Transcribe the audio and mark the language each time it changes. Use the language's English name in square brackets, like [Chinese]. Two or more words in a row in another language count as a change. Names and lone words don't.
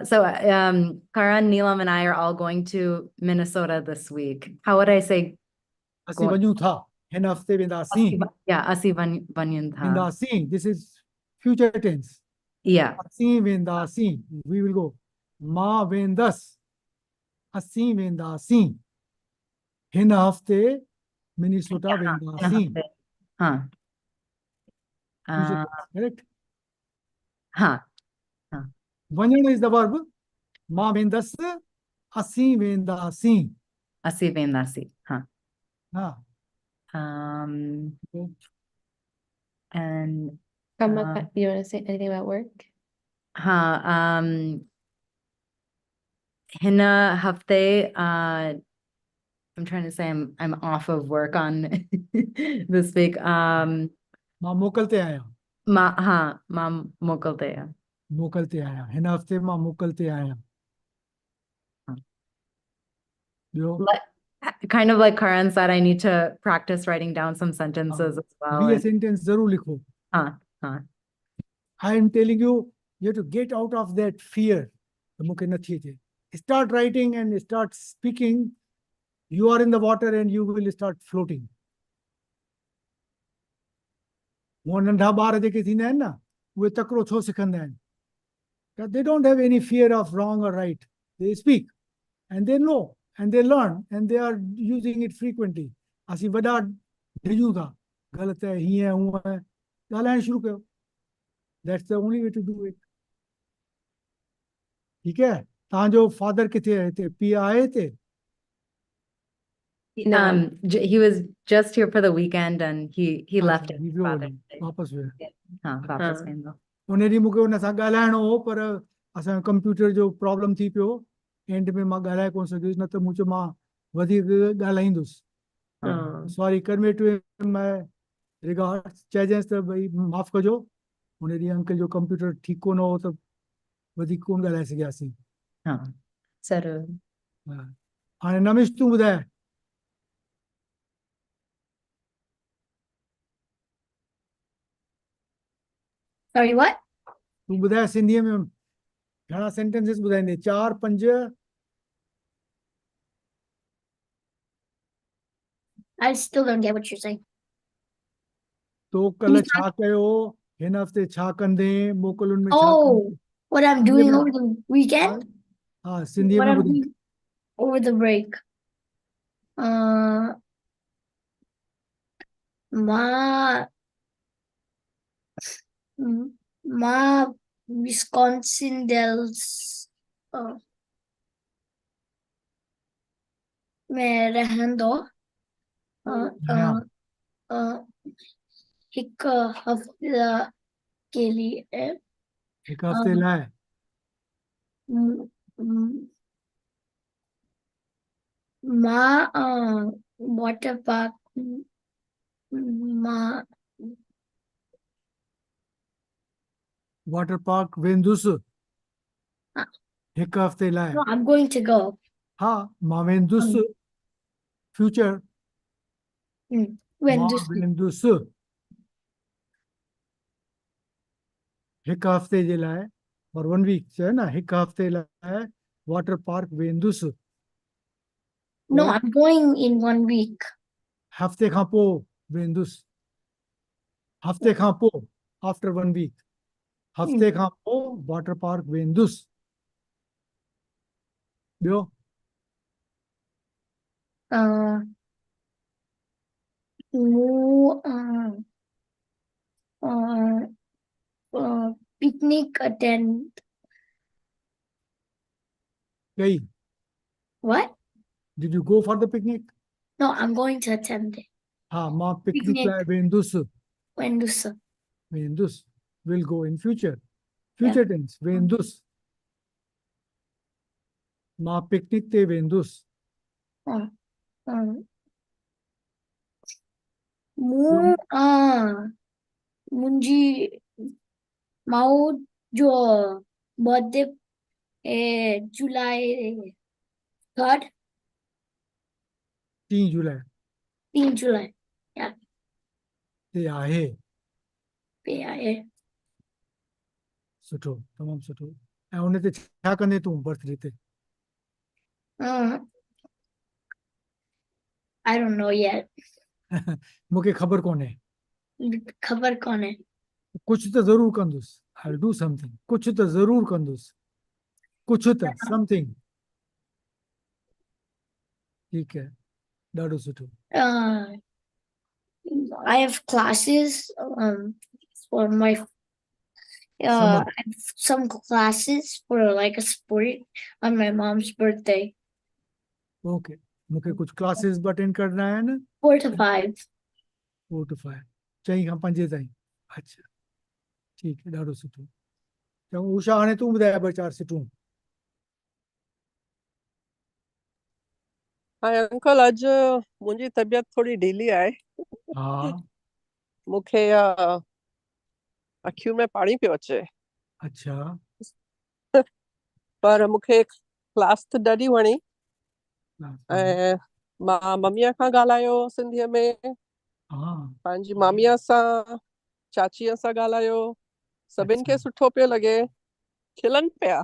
[English] So, Karan, Neelam, and I are all going to Minnesota this week. How would I say? [Sindhi] असीं वञूं था हिन हफ़्ते वेंदासीं Yeah, असीं वञूं था. [English] वेंदासीं this is future tense Yeah. [Sindhi] असीं वेंदासीं [English] we will go [Sindhi] मां वेंदसि असीं वेंदासीं हिन हफ़्ते मिनीसोटा वेंदासीं Huh. [English] करेक्ट Huh. [Sindhi] वञण [English] is the verb [Sindhi] मां वेंदसि असीं वेंदासीं असीं वेंदासीं. Huh. हा [English] And you want to say anything about work [Sindhi] huh. हिन हफ़्ते. [English] I'm trying to say I'm off of work on this week. [Sindhi] मां मोकल ते आहियां मां मोकल ते. मोकल ते आहियां हिन हफ़्ते मां मोकल ते आहियां ॿियो [English] Kind of like Karan said, I need to practice writing down some sentences as well. [Sindhi] वी सेंटेंस ज़रूर लिखो Huh. [English] I am telling you, you have to get out of that fear. Start writing and start speaking. You are in the water and you will start floating. [Sindhi] वो नंढा ॿार जेके थींदा आहिनि न उहे तकिड़ो छो सिखंदा आहिनि [English] They don't have any fear of wrong or right. They speak and they know and they learn and they are using it frequently. [Sindhi] असीं वॾा डिॼूं था ग़लति आहे हीअं हूअं आहे ॻाल्हाइणु शुरू कयो [English] That's the only way to do it. [Sindhi] ठीक है तव्हांजो फादर किथे आहे हिते पीउ आहे हिते [English] He was just here for the weekend and he left it. [Sindhi] वापस वियो वापस वेंदो उन ॾींहुं मूंखे हुन सां ॻाल्हाइणो हो पर असांजो कंप्यूटर जो प्रॉब्लम थी पियो एंड में मां ॻाल्हाए कोन सघियुसि न त मूं चयो मां वधीक ॻाल्हाईंदुसि [English] sorry convey to my regards [Sindhi] चइजांइसि त भई माफ़ कजो हुन ॾींहुं अंकल जो कंप्यूटर ठीकु कोन हो त वधीक कोन ॻाल्हाए सघियासीं ज़रूरु हाणे नमिश तूं ॿुधाए [English] Sorry, what? [Sindhi] तूं ॿुधाए सिंधीअ में घणा सेंटेंसिस ॿुधाईंदे 4 5 [English] I still don't get what you're saying. [Sindhi] तो कल्ह छा कयो हिन हफ़्ते छा कंदे मोकलुनि में छा [English] Oh, what I'm doing over the weekend? [Sindhi] हा सिंधीअ [English] What [Sindhi] में [English] I'm [Sindhi] ॿुधाए [English] doing over the break. [Sindhi] Ma Wisconsin Dells में रहंदो हिक हफ़्ते [Hindi] के लिए [Sindhi] हिक हफ़्ते लाइ मां वाटर पार्क मां वाटर पार्क वेंदुस Ah. हिकु हफ़्ते लाइ [English] No, I'm going to go. [Sindhi] हा मां वेंदुस फ्यूचर [English] When [Sindhi] मां [English] this [Sindhi] वेंदुस हिकु हफ़्ते जे लाइ और 1 वीक चयो न हिकु हफ़्ते लाइ वाटर पार्क वेंदुस [English] No, [Hindi] और [English] I'm going in 1 week. [Sindhi] हफ़्ते खां पोइ वेंदुसि हफ़्ते खां पोइ [English] after 1 week [Sindhi] हफ़्ते खां पोइ वाटर पार्क वेंदुसि ॿियो [English] Uh, मूं picnic attend. [Sindhi] कई [English] What? did you go for the picnic No, I'm going to attend it. [Sindhi] हा मां पिकनिक [English] Picnic. [Sindhi] लाइ वेंदुसि [English] When this वेंदुसि will go in future Yeah. future tense [Sindhi] वेंदुसि मां पिकनिक ते वेंदुसि मूं मुंहिंजी माउ जो बर्थडे जुलाई 3rd 3 जुलाई 3 जुलाई या ते आहे पे आहे सुठो तमामु सुठो ऐं उन ते छा कंदे तूं बर्थडे ते [English] I don't know yet. [Sindhi] मूंखे ख़बर कोन्हे खबर कोन्हे कुझु त ज़रूरु कंदुसि [English] I do something [Sindhi] कुझु त ज़रूरु कंदुसि कुझु त समथिंग ठीकु है ॾाढो सुठो [English] I have classes for my समर I have some classes for like a sport on my mom's birthday. [Sindhi] ओके मूंखे कुझु क्लासिस बि अटेंड करणा आहिनि [English] 4 to 5. [Sindhi] 4 to 5 4 खां 5 ताईं अच्छा ठीकु है ॾाढो सुठो चङो उषा हाणे तूं ॿुधाए ॿ चारि सिटूं हाय अंकल अॼु मुंहिंजी तबीयत थोड़ी ढीली आहे हा मूंखे अखियूं में पाणी पियो अचे अच्छा पर मूंखे क्लास त ॾाढी वणी हा ऐं मां मम्मीअ खां ॻाल्हायो सिंधीअ में पंहिंजी मामीअ सां चाचीअ सां ॻाल्हायो सभिनि खे सुठो पियो लॻे खिलनि पिया